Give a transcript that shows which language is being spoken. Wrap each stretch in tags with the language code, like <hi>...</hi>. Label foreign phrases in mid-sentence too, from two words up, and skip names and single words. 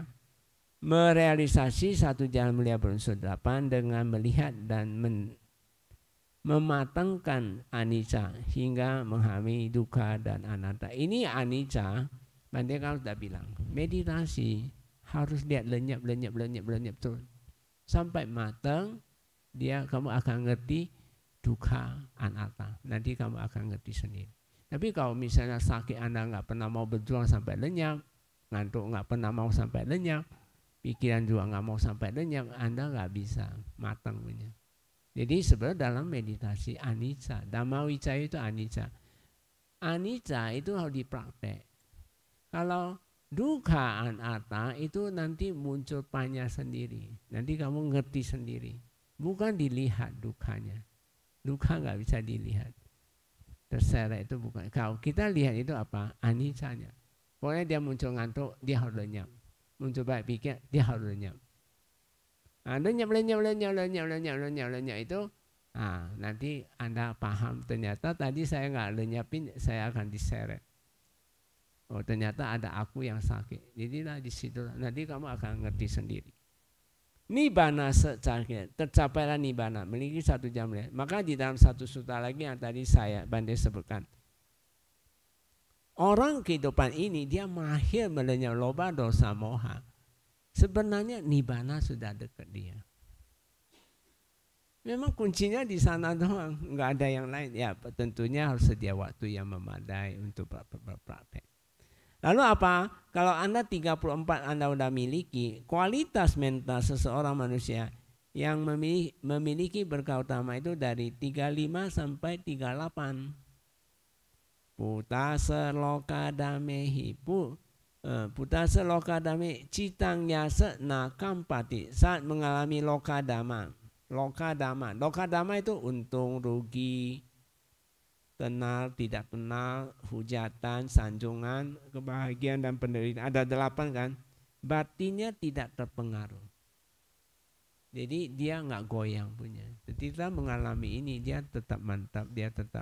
<id>Merealisasi 1 jalan mulia berunsur 8 dengan melihat dan mematangkan anicca hingga memahami dukkha dan anatta. Ini anicca, Bante kalau sudah bilang, meditasi harus lihat lenyap terus sampai matang, kamu akan ngerti dukkha, anatta. Nanti kamu akan ngerti sendiri. Tapi kalau misalnya sakit Anda nggak pernah mau berjuang sampai lenyap, ngantuk nggak pernah mau sampai lenyap, pikiran juga nggak mau sampai lenyap, Anda nggak bisa matang punya. Jadi sebenarnya dalam meditasi anicca, Dhamma Vicaya itu anicca. Anicca itu harus dipraktek. Kalau dukkha anatta itu nanti muncul panya sendiri. Nanti kamu ngerti sendiri. Bukan dilihat dukkanya. Dukkha nggak bisa dilihat. Terseret itu bukan. Kalau kita lihat itu apa? Aniccanya. Pokoknya dia muncul ngantuk, dia harus lenyap. Muncul baik pikir, dia harus lenyap. Nah, lenyap itu, nanti Anda paham ternyata tadi saya nggak lenyapin, saya akan diseret. Oh, ternyata ada aku yang sakit. Jadilah di situ nanti kamu akan ngerti sendiri.</id> <pi>Nibbana secakya,</pi> <id>tercapailah nibbana, memiliki 1 jalan mulia. Maka di dalam satu sutta lagi yang tadi Bante sebutkan, orang kehidupan ini dia mahir melenyap loba, dosa, moha. Sebenarnya nibbana sudah dekat dia. Memang kuncinya di sana doang, nggak ada yang lain. Ya tentunya harus sedia waktu yang memadai untuk berpraktek. Lalu apa? Kalau Anda 34 Anda udah miliki, kualitas mental seseorang manusia yang memiliki berkah utama itu dari 35 sampai 38.</id> <pi>Putasa loka damehi, putasa loka dame citang yasa nakampati,</pi> <id>saat mengalami loka dama. Loka dama itu untung, rugi, kenal, tidak kenal, hujatan, sanjungan, kebahagiaan dan penderitaan. Ada 8 kan. Batinnya tidak terpengaruh. Jadi dia nggak goyang punya. Ketika mengalami ini dia tetap mantap, dia tetap.</id>